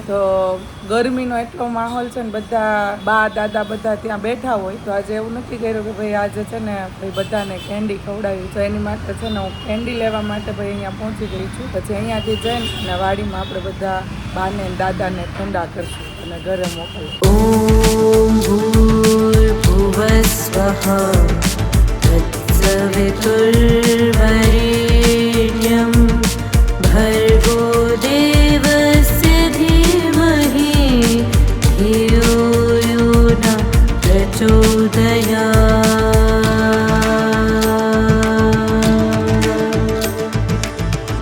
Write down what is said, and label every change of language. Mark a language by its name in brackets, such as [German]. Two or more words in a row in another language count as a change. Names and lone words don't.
[Gujarati] તો ગરમીનો એટલો માહોલ છે ને, બધા બા દાદા બધા ત્યાં બેઠા હોય. તો આજે એવું નક્કી કર્યું કે ભાઈ આજે છે ને ભાઈ બધાને કેન્ડી ખવડાવી. તો એની માટે છે ને હું કેન્ડી લેવા માટે ભાઈ અહીંયા પહોંચી ગઈ છું. પછી અહીંયાથી જઈને અને વાડીમાં આપણે બધા બાને દાદાને ઠંડા કરશું અને ઘરે મોકલશું. [Sanskrit] तत्सवितुर्वरेण्यं भर्गो देवस्य धीमहि धियो यो न प्रचोदयात्।